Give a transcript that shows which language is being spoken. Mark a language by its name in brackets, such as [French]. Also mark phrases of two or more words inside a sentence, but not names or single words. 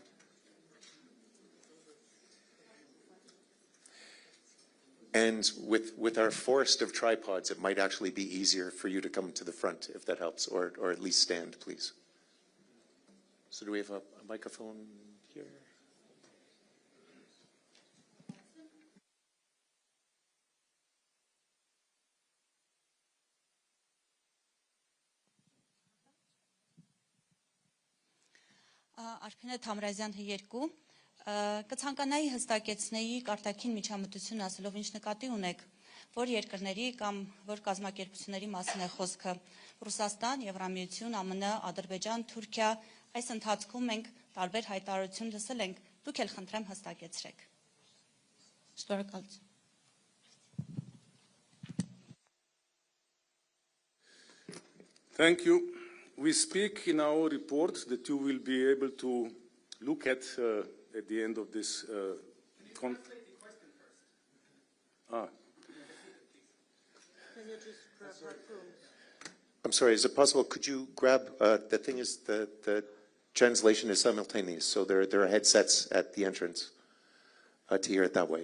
[English] And with our forest of tripods, it might actually be easier for you to come to the front, if that helps, or at least stand, please. So do we have a microphone here? [Armenian] Արփինե Թամրազյան 2 կցանկանայի հստակեցնեի կարտաքին միջամտություն ասելով ինչ նկատի ունեք, որ երկրների կամ որ կազմակերպությունների մասին է խոսքը Ռուսաստան, Եվրամիություն, ԱՄՆ, Ադրբեջան, Թուրքիա, այս ընթացքում մենք տարբեր հայտարարություն լսել ենք, դուք էլ խնդրեմ հստակեցրեք։ Շնորհակալություն։ [English] Thank you. We speak in our report that you will be able to look at the end of this conference. Can you just grab headphones? I'm sorry, is it possible, could you grab, the thing is the translation is simultaneous, so there are headsets at the entrance to hear it that way.